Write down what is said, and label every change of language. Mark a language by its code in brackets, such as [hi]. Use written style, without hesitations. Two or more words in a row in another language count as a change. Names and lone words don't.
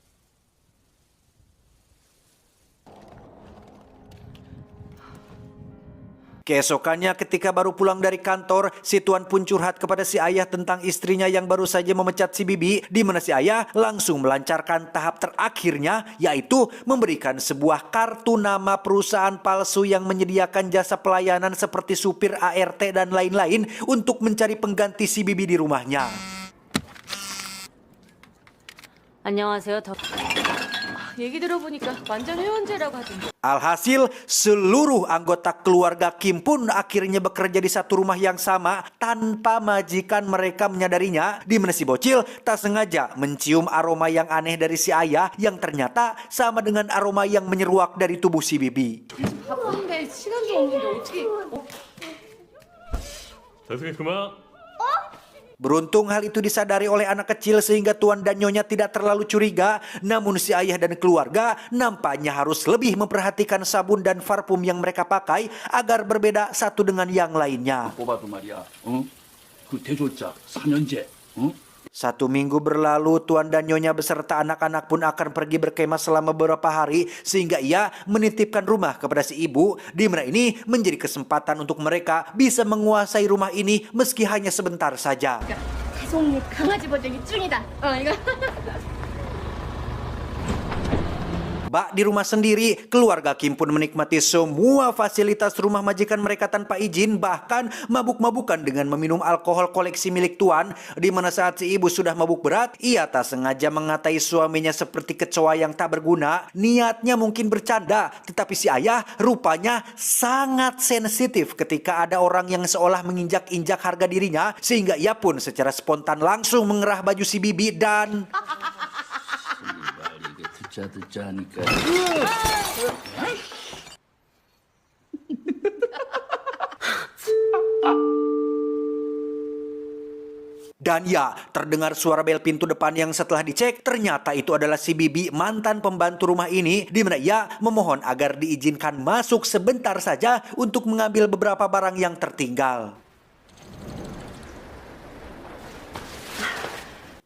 [id] Keesokannya ketika baru pulang dari kantor, si Tuan pun curhat kepada si ayah tentang istrinya yang baru saja memecat si Bibi, di mana si ayah langsung melancarkan tahap terakhirnya, yaitu memberikan sebuah kartu nama perusahaan palsu yang menyediakan jasa pelayanan seperti supir ART dan lain-lain untuk mencari pengganti si Bibi di rumahnya. [ko] 안녕하세요. 얘기 들어보니까 완전 회원제라고 하던데. [id] Alhasil, seluruh anggota keluarga Kim pun akhirnya bekerja di satu rumah yang sama tanpa majikan mereka menyadarinya, di mana si bocil tak sengaja mencium aroma yang aneh dari si ayah yang ternyata sama dengan aroma yang menyeruak dari tubuh si Bibi. [ko] 바쁜데 시간도 없는데 어떻게? 다승이 그만. [id] Beruntung hal itu disadari oleh anak kecil sehingga Tuan dan Nyonya tidak terlalu curiga. Namun si ayah dan keluarga nampaknya harus lebih memperhatikan sabun dan parfum yang mereka pakai agar berbeda satu dengan yang lainnya. [ko] 뽑아도 말이야. 어? 그 대졸자 4년제. 어? [id] 1 minggu berlalu, Tuan dan Nyonya beserta anak-anak pun akan pergi berkemah selama beberapa hari, sehingga ia menitipkan rumah kepada si ibu, di mana ini menjadi kesempatan untuk mereka bisa menguasai rumah ini meski hanya sebentar saja. [ko] 가족님 강아지 버전이 짱이다. 이거. [id] Bak di rumah sendiri, keluarga Kim pun menikmati semua fasilitas rumah majikan mereka tanpa izin, bahkan mabuk-mabukan dengan meminum alkohol koleksi milik Tuan, di mana saat si ibu sudah mabuk berat, ia tak sengaja mengatai suaminya seperti kecoa yang tak berguna. Niatnya mungkin bercanda, tetapi si ayah rupanya sangat sensitif ketika ada orang yang seolah menginjak-injak harga dirinya, sehingga ia pun secara spontan langsung mengerah baju si Bibi dan... [ko] 듣자 하니까. [id] Dan ya, terdengar suara bel pintu depan yang setelah dicek, ternyata itu adalah si Bibi, mantan pembantu rumah ini, di mana ia memohon agar diizinkan masuk sebentar saja untuk mengambil beberapa barang yang tertinggal.